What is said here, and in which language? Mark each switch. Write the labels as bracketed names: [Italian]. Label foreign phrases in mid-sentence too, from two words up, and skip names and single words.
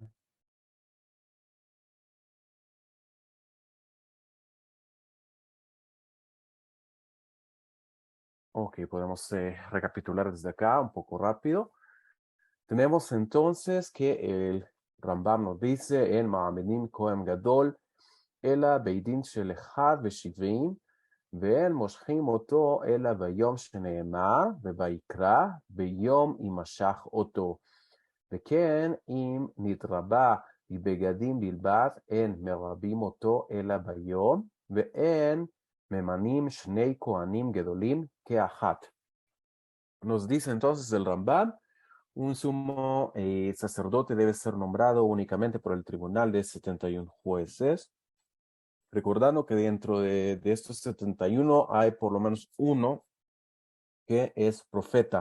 [Spanish] Ok, podemos recapitular desde acá un poco rápido. Tenemos entonces que el Rambam nos dice en [Hebrew] ממנים כהן גדול, אלא בבית דין של אחד ושבעים, ואין מושכים אותו אלא ביום שנאמר, וביקרא ביום יימשך אותו. וכן, אם נתרבה בבגדים בלבד, אין מרבים אותו אלא ביום, ואין ממנים שני כהנים גדולים כאחת. [Spanish] Nos dice entonces el Rambam, un sumo sacerdote debe ser nombrado únicamente por el tribunal de 71 jueces, recordando que dentro de estos 71 hay por lo menos uno que es profeta.